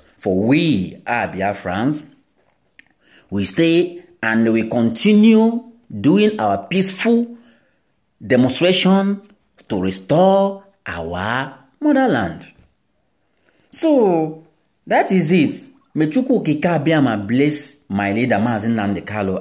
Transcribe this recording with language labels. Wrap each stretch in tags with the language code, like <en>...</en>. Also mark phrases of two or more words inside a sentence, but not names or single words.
<en>For we are Biafrans, we stay and we continue doing our peaceful demonstration to restore our motherland. So that is it. May Chukwuka Biafra bless my leader, Mazi Nnamdi Kanu.</en>